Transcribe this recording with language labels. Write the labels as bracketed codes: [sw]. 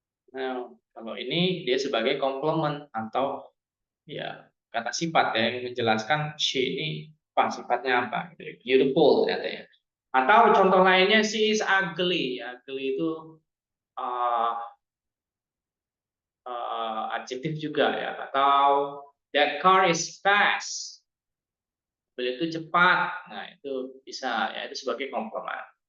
[id] Nah, kalau ini dia sebagai komplement atau ya kata sifat ya yang menjelaskan she ini apa sifatnya apa gitu. Beautiful ternyata ya. Atau contoh lainnya [en] she is ugly. [id] Ugly itu uh, adjektif juga ya. Atau [en] that car is fast. [id] Mobil itu cepat. Nah, itu bisa ya itu sebagai komplement.